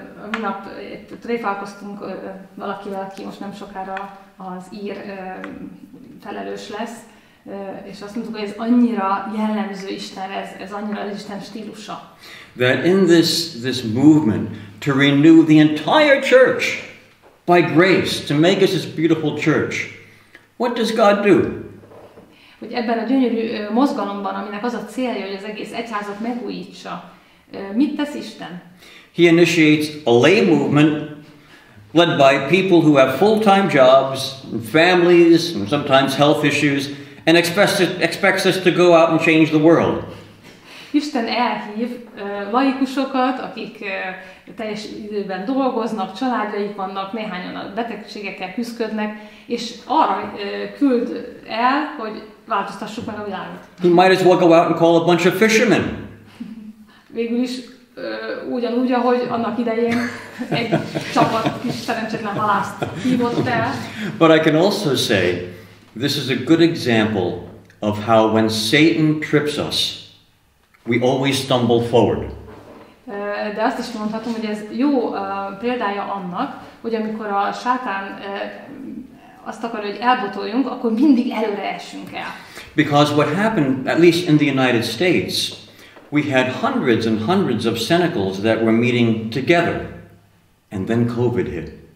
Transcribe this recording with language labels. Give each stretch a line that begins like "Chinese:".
Hungarian: Minap tréfálkoztunk valakivel, aki most nem sokára az ír felelős lesz, és azt mondtuk, hogy ez annyira jellemző Isten, ez annyira az Isten stílusa.
English: That in this movement to renew the entire church by grace, to make us this beautiful church, what does God do?
Hungarian: Hogy ebben a gyönyörű mozgalomban, aminek az a célja, hogy az egész egyházat megújítsa, mit tesz Isten?
English: He initiates a lay movement led by people who have full-time jobs, and families, and sometimes health issues, and expects us to go out and change the world.
Hungarian: Isten elhív laikusokat, akik teljes időben dolgoznak, családjaik vannak, néhányan a betegségekkel küzdködnek, és arra küld el, hogy változtassuk meg a világot.
English: He might as well go out and call a bunch of fishermen.
Hungarian: Végül is ugyanúgy, ahogy annak idején egy csapat kis szerencsétlen halászt hívott el.
English: But I can also say, this is a good example of how when Satan trips us, we always stumble forward.
Hungarian: De azt is mondhatom, hogy ez jó példája annak, hogy amikor a sátán azt akarja, hogy elbotoljunk, akkor mindig előre essünk el.
English: Because what happened, at least in the United States, we had hundreds and hundreds of cenacles that were meeting together, and then COVID hit.